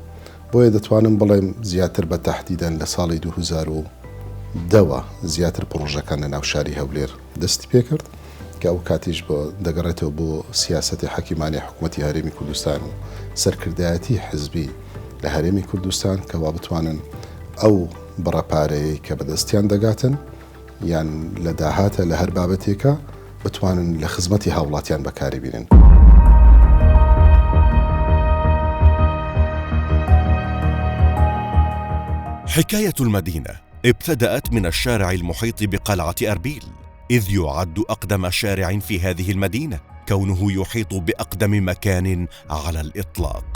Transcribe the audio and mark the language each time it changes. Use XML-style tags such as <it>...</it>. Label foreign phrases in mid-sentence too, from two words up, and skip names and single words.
<ckb>بۆیە دەتوانم بڵێم زیاتر بە تەحدیدەن لە ساڵی 2010 زیاتر پرۆژەکان لە ناو شاری هەولێر دەستی پێکرد کە ئەو کاتیش بۆ دەگەڕێتەوە بۆ سیاسەتی حەکیمانی حکوومەتی هەرێمی کوردستان و سەرکردایەتی حزبی لە هەرێمی کوردستان کەوا بتوانن ئەو بڕەپارەیە کە بەدەستیان دەگاتن یان لە داهاتە لە هەر بابەتێکە بتوانن لە خزمەتی هاوڵاتیان بەکاری بینن.</ckb> <ar>حكاية المدينة ابتدأت من الشارع المحيط بقلعة أربيل، إذ يعد أقدم شارع في هذه المدينة، كونه يحيط بأقدم مكان على الإطلاق.</ar>